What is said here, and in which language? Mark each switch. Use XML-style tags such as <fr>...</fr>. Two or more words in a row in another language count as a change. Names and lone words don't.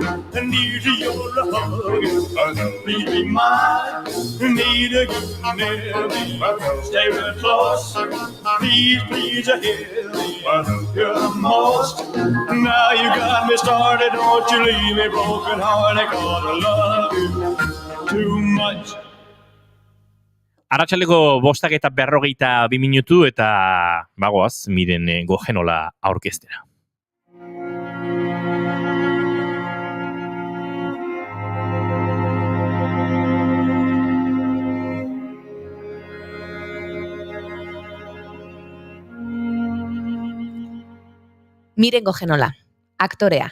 <en>I need your hug, please be mine. Need you near me, stay real close. Please, please hear me. You're the most. Now you got me started. Don't you leave me broken hearted. Gonna love you too much.</en> <eu>Arratsaldeko 5:52 minutu eta bagoaz, miren gojenola aurkeztera. Miren Gojenola, aktorea.</eu>